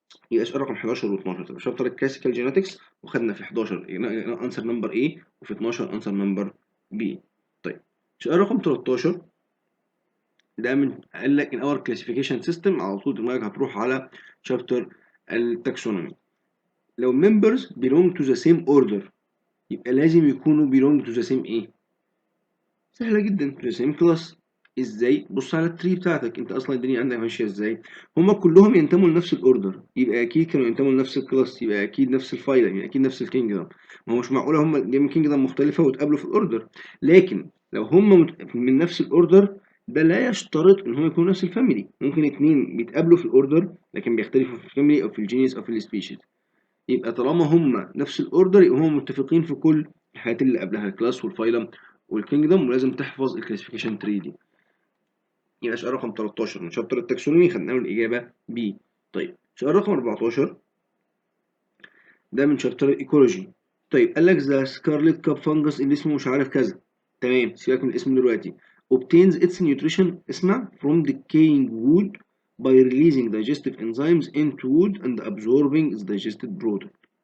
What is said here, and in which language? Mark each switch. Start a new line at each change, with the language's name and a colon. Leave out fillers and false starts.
Arabic: يبقى سؤال رقم 11 و12 شابتر الكلاسيكال جينetics، وخدنا في 11 انسر نمبر A، وفي 12 انسر نمبر B. طيب سؤال رقم 13 ده من قال لك
English: in our classification system،
Arabic: على طول دماغك هتروح على شابتر التاكسونومي.
English: لو members belong to the same order
Arabic: يبقى لازم يكونوا
English: belong to the same ايه؟
Arabic: سهلة جدا في السيم كلاس. ازاي؟ بص على التري بتاعتك، انت اصلا الدنيا عندك ماشية ازاي. هما كلهم ينتموا لنفس الاوردر، يبقى اكيد كانوا ينتموا لنفس الكلاس، يبقى اكيد نفس الفايل، يعني اكيد نفس الكينجدم. ما هو مش معقولة هما جايين من كينجدم مختلفة واتقابلوا في الاوردر. لكن لو هما من نفس الاوردر، ده لا يشترط ان هما يكونوا نفس الفاميلي. ممكن اتنين بيتقابلوا في الاوردر لكن بيختلفوا في الفاميلي او في الجينيس او في السبيشيز. يبقى طالما هما نفس الاوردر يبقى هما متفقين في كل الحاجات اللي قبلها، الكلاس والفايلم والكينجدم، ولازم تحفظ الكلاسيفيكيشن تري دي. يبقى سؤال رقم 13 من شابتر التاكسونومي خدنا له الإجابة B. طيب سؤال رقم 14 ده من شابتر الايكولوجي. طيب قال لك ذا سكارلت كاب فانجس اللي اسمه مش عارف كذا. تمام، سيبك من الاسم دلوقتي.
English: obtains its nutrition،
Arabic: اسمع،
English: from decaying wood by releasing digestive enzymes into wood and absorbing the digested product.